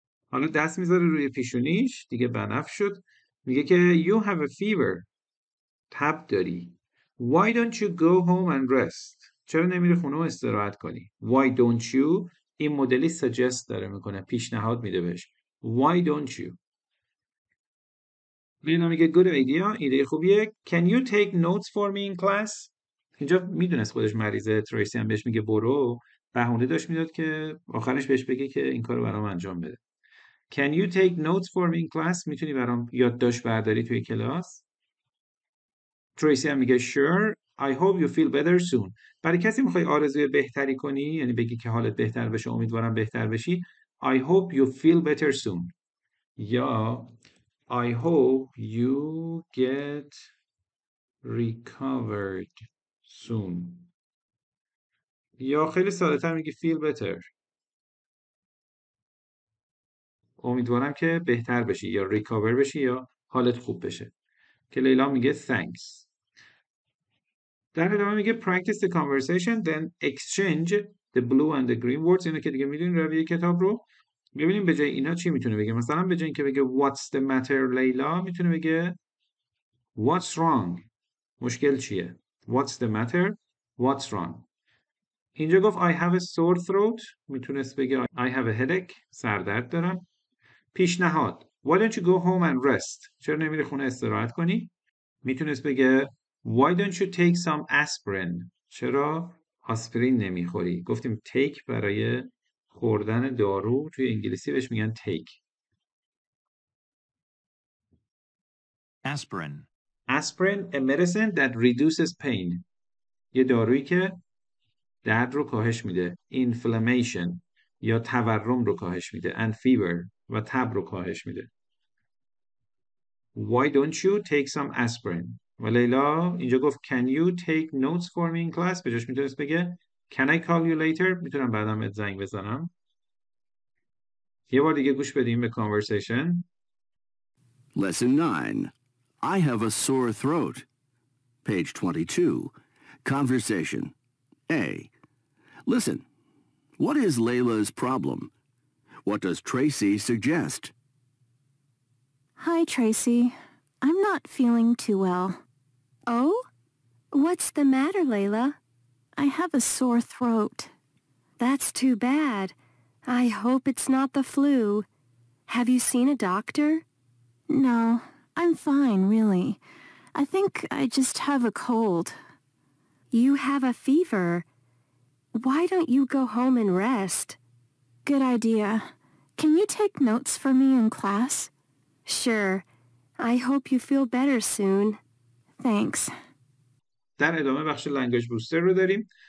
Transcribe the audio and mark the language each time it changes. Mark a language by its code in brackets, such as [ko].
[fa] حالا دست میذاره روی پیشونیش، دیگه بنفش شد. میگه که [en] you have a fever. [fa] تب داری. [en] Why don't you go home and rest؟ [fa] چرا نمیری خونه و استراحت کنی؟ [en] Why don't you؟ [fa] این مدلی suggest داره میکنه، پیشنهاد میده بهش. [en] Why don't you؟ [fa] لینا میگه [en] good idea، [fa] ایده خوبیه. Can you take notes for me in class؟ اینجا میدونست خودش مریضه، تریسی هم بهش میگه برو، بهونه داشت میداد که آخرش بهش بگه که این کارو برام انجام بده. [en] Can you take notes for me in class؟ [fa] میتونی برام یادداشت برداری توی کلاس؟ تریسی هم میگه [en] sure I hope you feel better soon. [fa] برای کسی میخوای آرزوی بهتری کنی، یعنی بگی که حالت بهتر بشه، امیدوارم بهتر بشی، [en] I hope you feel better soon. [fa] یا [en] I hope you get recovered soon. [fa] یا خیلی ساده تر میگی [en] feel better. [fa] امیدوارم که بهتر بشی یا recover بشی یا حالت خوب بشه. که لیلا میگه thanks. در ادامه میگه [en] practice the conversation then exchange the blue and the green words. [fa] اینو که دیگه میدونین رویه کتاب رو. ببینیم به جای اینا چی میتونه بگه. مثلا به جای اینکه بگه [en] what's the matter Leila, [fa] میتونه بگه [en] what's wrong؟ [fa] مشکل چیه؟ [en] What's the matter؟ What's wrong؟ [fa] اینجا گفت [en] I have a sore throat. [fa] میتونست بگه [en] I have a headache. [fa] سردرد دارم. پیشنهاد [en] Why don't you go home and rest؟ [fa] چرا نمیری خونه استراحت کنی؟ میتونست بگه [en] Why don't you take some aspirin؟ [fa] چرا آسپرین نمیخوری؟ گفتیم take برای خوردن دارو توی انگلیسی بهش میگن take. [en] Aspirin. Aspirin, a medicine that reduces pain. [fa] یه دارویی که درد رو کاهش میده. Inflammation یا تورم رو کاهش میده. [en] And fever [fa] و تب رو کاهش میده. [en] Why don't you take some aspirin؟ [fa] و لیلا اینجا گفت [en] Can you take notes for me in class؟ [fa] به جاش میتونست بگه [en] Can I call you later؟ [fa] میتونم بعدم ات زنگ بزنم. یه بار دیگه گوش بدیم به conversation. [en] Lesson 9. I have a sore throat. Page 22. Conversation. A. Listen. What is Layla's problem? What does Tracy suggest? Hi, Tracy. I'm not feeling too well. Oh? What's the matter, Layla? I have a sore throat. That's too bad. I hope it's not the flu. Have you seen a doctor? No, I'm fine, really. I think I just have a cold. You have a fever. Why don't you go home and rest? Good idea. Can you take notes for me in class? Sure. I hope you feel better soon. Thanks. [fa] در ادامه بخش language booster رو داریم.